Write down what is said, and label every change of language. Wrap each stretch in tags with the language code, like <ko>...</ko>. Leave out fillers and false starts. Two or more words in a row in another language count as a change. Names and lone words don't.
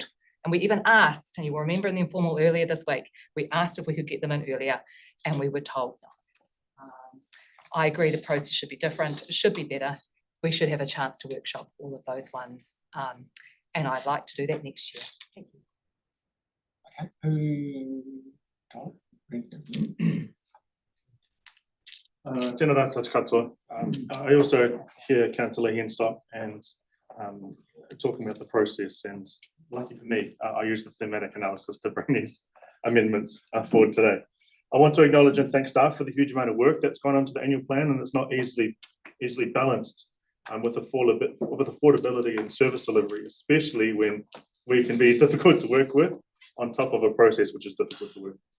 <en>And we even asked, and you will remember in the informal earlier this week, we asked if we could get them in earlier and we were told no. I agree the process should be different, it should be better. We should have a chance to workshop all of those ones. And I'd like to do that next year. Thank you. Okay,</en> <mi>Tēnā rā tātou katoa.</mi> <en>I also hear Councillor Henstock and talking about the process, and lucky for me, I use the thematic analysis to bring these amendments forward today. I want to acknowledge and thank staff for the huge amount of work that's gone into the annual plan, and it's not easily balanced with affordability and service delivery, especially when we can be difficult to work with on top of a process which is difficult to work.</en>